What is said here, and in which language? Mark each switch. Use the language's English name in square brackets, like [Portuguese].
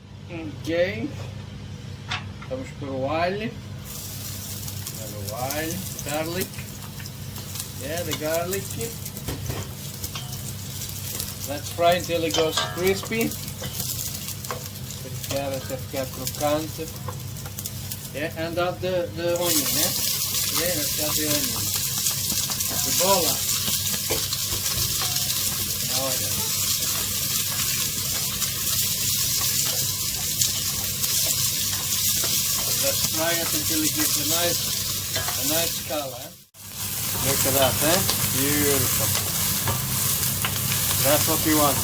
[Portuguese] Ok. Vamos pôr o alho. O alho, [English] garlic. Yeah, the garlic. Let's fry until it goes crispy. [Portuguese] Verificar até ficar crocante. [English] Yeah, and add the onion, yeah? Yeah, let's add the onion. Cebola. [Portuguese] Olha. [English] Let's fry it until it gives a nice color. Look at that, eh? Beautiful. That's what we want.